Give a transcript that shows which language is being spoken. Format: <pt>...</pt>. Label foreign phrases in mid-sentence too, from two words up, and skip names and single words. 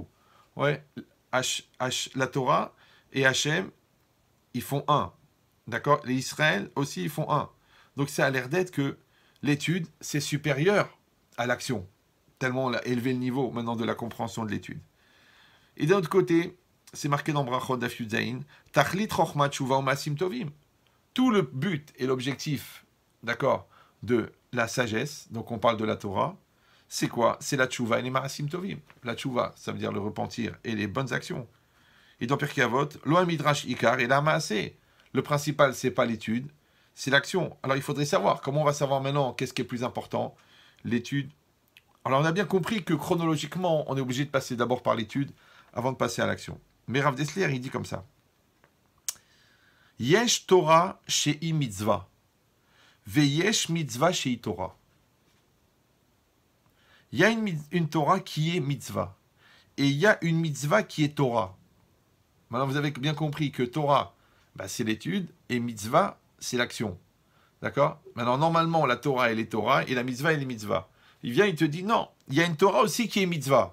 <fr>Ouais, la Torah et Hachem, ils font un. D'accord? Les Israël aussi, ils font un. Donc ça a l'air d'être que l'étude, c'est supérieur à l'action. Tellement on a élevé le niveau maintenant de la compréhension de l'étude. Et d'un autre côté, c'est marqué dans Brachot</fr> <he>Daf Yud Zayin, Tachlit Chochma Tshuva U'Maasim Tovim.</he> <fr>Tout le but et l'objectif, d'accord, de la sagesse, donc on parle de la Torah, c'est quoi? C'est la Tshuva et les</fr> <he>Maasim Tovim.</he> <fr>La Tshuva, ça veut dire le repentir et les bonnes actions. Et dans Pirkei Avot,</fr> <he>Lo Midrash Ikar et la Maaseh.</he> <fr>Le principal, c'est pas l'étude, c'est l'action. Alors il faudrait savoir, comment on va savoir maintenant qu'est-ce qui est plus important? L'étude. Alors on a bien compris que chronologiquement, on est obligé de passer d'abord par l'étude avant de passer à l'action. Mais Rav Dessler, il dit comme ça.</fr> <he>Yesh Torah shei mitzvah. Veyesh mitzvah shei Torah.</he> <fr>Il y a une Torah qui est mitzvah. Et il y a une mitzvah qui est Torah. Maintenant, vous avez bien compris que Torah, c'est l'étude, et mitzvah, c'est l'action. D'accord? Maintenant, normalement, la Torah, elle est Torah, et la mitzvah, elle est mitzvah. Il vient, il te dit, non, il y a une Torah aussi qui est mitzvah.</fr>